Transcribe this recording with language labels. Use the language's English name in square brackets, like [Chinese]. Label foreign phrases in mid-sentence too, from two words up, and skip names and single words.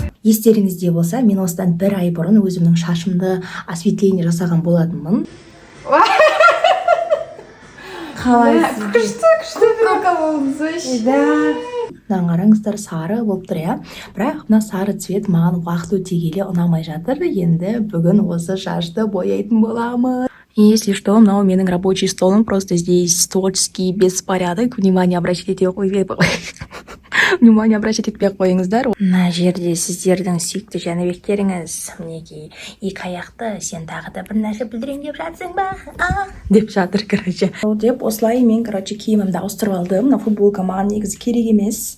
[Kazakh] Естеріңізде болса, мен осыдан 1 ай бұрын өзімнің шашымды осветление жасаған болатынмын. Қалайсыз? Күшті прикол. Да. Мынаны қараңыздар, сары болып тұр, иә. Бірақ мына сары цвет маған уақыт өте келе ұнамай жатыр. Енді бүгін осы шашты бояйтын боламын. [Russian] Если что, [Kazakh] мынау менің [Russian] рабочий столым, просто здесь творческий беспорядок. Внимание обращать [Kazakh] етпей қойыңыздар. Мына жерде сіздердің сүйікті жәнібектеріңіз, мінекей, 2 аяқты, сен тағы да бір нәрсе білдірейін деп жатсың ба? Деп жатыр, короче. Деп осылай мен, киімімді ауыстырып алдым. Мына футболка маған негізі керек емес.